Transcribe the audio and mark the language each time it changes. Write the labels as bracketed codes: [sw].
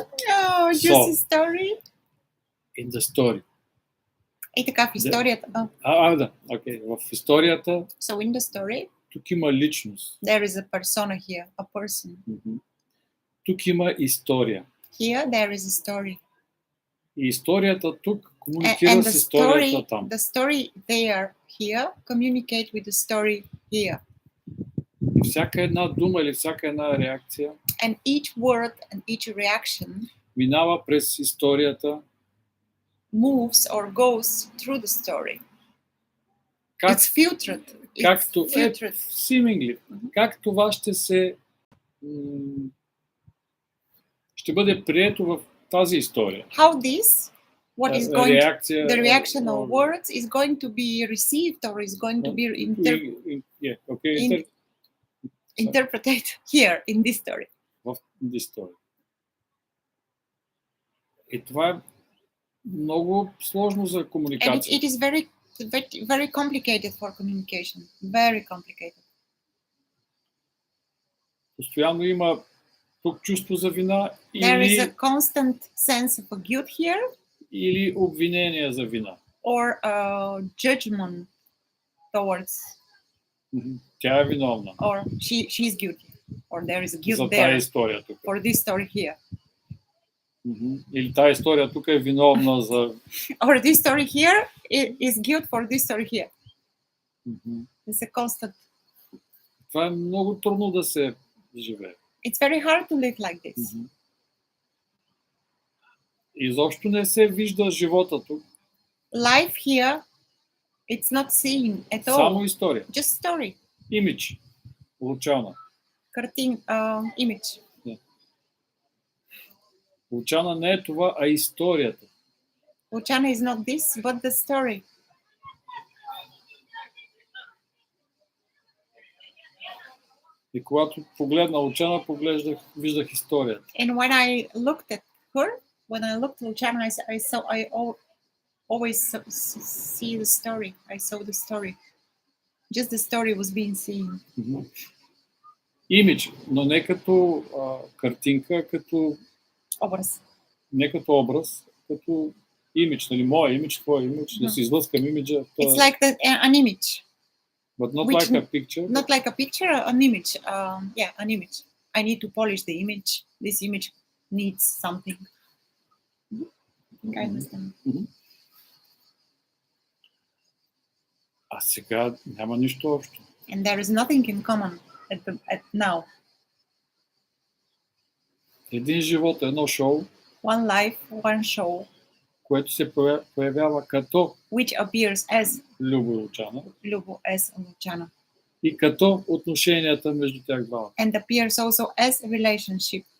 [en] Oh, juicy story. In the story. [bg] И така в историята. Да. Okay. В историята. [en] So in the story. [bg] Тук има личност. [en] There is a persona here, a person. [bg] Тук има история. [en] Here there is a story. [bg] И историята тук комуникира с историята там. [en] The story there, here, communicate with the story here. [bg] И всяка една дума или всяка една реакция. [en] And each word and each reaction. [bg] Минава през историята. [en] Moves or goes through the story. It's filtered. [bg] Както [en] seemingly. [bg] Как това ще бъде прието в тази история? [en] How this, what is going the reaction or of words is going to be received or is going to be interpreted. Okay, interpreted here in this story. в this story. [bg] И това е много сложно за [en] And [bg] комуникация. [en] it is very, very, very complicated for communication. Very complicated. [bg] Постоянно има тук чувство за вина [en] There is a [bg] или, [en] constant sense of a guilt here, [bg] или обвинение за вина. [en] or judgment towards, [bg] Тя е виновна [en] or she's guilty, or there is a guilt [bg] за тази [en] there [bg] история тук. [en] for this story here, [bg] Или тази история тук е виновна за... [en] or this story here is guilt for this story here. It's a constant. [bg] Това е много трудно да се живее. [en] It's very hard to live like this. [bg] Изобщо не се вижда живота тук. [en] Life here, it's not seen at all. [bg] Само история. [en] Just story. [bg] Имидж. Лучана. [en] Image. [bg] Лучана не е това, а историята. [en] Luchana is not this, but the story. [bg] И когато погледна Лучана, виждах историята. [en] And when I looked at her, when I looked at Luchana, I always see the story. I saw the story. Just the story was being seen. [bg] Имидж, но не като картинка, като Образ. не като образ, като имидж, нали, моя имидж, твой имидж, да си излъскам имиджа. [en] It's like an image. But not which- like a picture. Not like a picture, an image. An image. I need to polish the image. This image needs something. I think I understand. [bg] А сега няма нищо общо. [en] And there is nothing in common at now. [bg] Един живот, едно шоу, [en] One life, one show, [bg] което се появява като [en] which appears as [bg] Любо и Лучана [en] Lubo as Luchana, [bg] и като отношенията между тях двамата. [en] and appears also as a relationship